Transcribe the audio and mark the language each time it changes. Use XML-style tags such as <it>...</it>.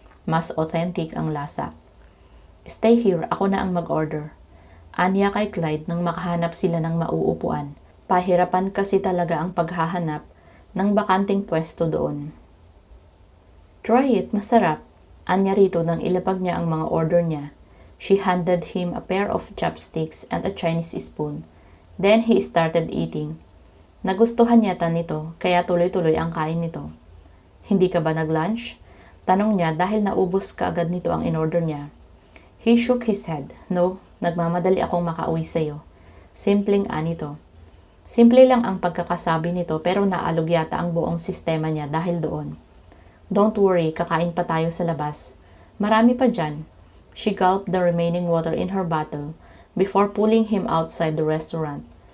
<tl>Mas authentic ang lasa.</tl> <en>Stay here,</en> <tl>ako na ang mag-order. Anya kay Clyde nang makahanap sila ng mauupuan. Pahirapan kasi talaga ang paghahanap ng bakanting pwesto doon.</tl> <en>Try it,</en> <tl>masarap. Anya rito nang ilapag niya ang mga order niya.</tl> <en>She handed him a pair of chopsticks and a Chinese spoon. Then he started eating.</en> <tl>Nagustuhan yata nito, kaya tuloy-tuloy ang kain nito. Hindi ka ba nag-lunch? Tanong niya dahil naubos kaagad nito ang in-order niya.</tl> <en>He shook his head.</en> <tl>No, nagmamadali akong makauwi sa'yo. Simpleng anito. Simple lang ang pagkakasabi nito pero naalog yata ang buong sistema niya dahil doon.</tl> <en>Don't worry,</en> <tl>kakain pa tayo sa labas. Marami pa dyan.</tl> <en>She gulped the remaining water in her bottle before pulling him outside the restaurant.</en>